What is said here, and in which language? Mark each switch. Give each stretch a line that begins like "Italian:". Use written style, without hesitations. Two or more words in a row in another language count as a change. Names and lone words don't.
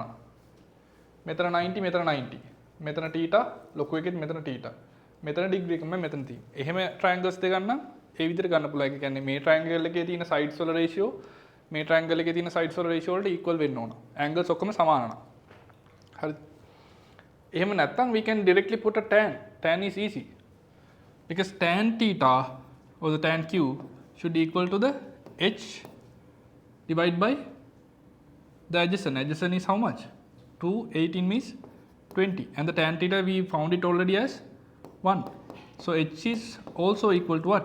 Sinhala: මෙතන 90 මෙතන 90. මෙතන θ ලොකු එකෙත් මෙතන θ. මෙතන degree එකම මෙතන තියෙන්නේ. එහෙම triangles දෙක ගන්න ඒ විදිහට ගන්න පුළුවන්. ඒ කියන්නේ මේ triangle එකේ තියෙන sides වල ratio මේ triangle එකේ තියෙන sides වල ratio වලට equal වෙන්න ඕන.
English: angles
Sinhala: ඔක්කොම සමාන නම්. හරිද? එහෙම නැත්නම්
English: we can directly put a tan. Tan is easy. Because tan theta or the tan q should equal to the h divided by the adjacent. Adjacent is how much? 2, 18 means 20. And the tan theta we found it already as 1. So h is also equal to what?